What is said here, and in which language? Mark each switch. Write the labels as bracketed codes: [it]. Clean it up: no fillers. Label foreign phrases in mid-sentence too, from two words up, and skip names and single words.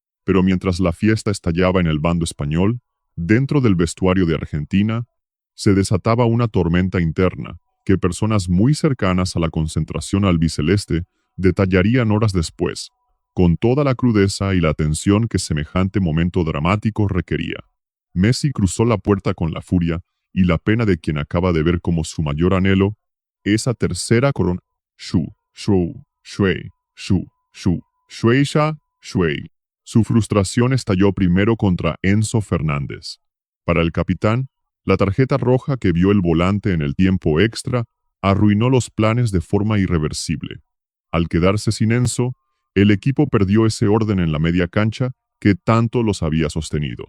[es] Pero mientras la fiesta estallaba en el bando español, dentro del vestuario de Argentina, se desataba una tormenta interna que personas muy cercanas a la concentración albiceleste detallarían horas después, con toda la crudeza y la tensión que semejante momento dramático requería. Messi cruzó la puerta con la furia y la pena de quien acaba de ver como su mayor anhelo esa tercera corona. Shu, shu, shui, shu, shu, shueisha, shui. Su frustración estalló primero contra Enzo Fernández. Para el capitán, la tarjeta roja que vio el volante en el tiempo extra arruinó los planes de forma irreversible. Al quedarse sin Enzo, el equipo perdió ese orden en la media cancha que tanto los había sostenido.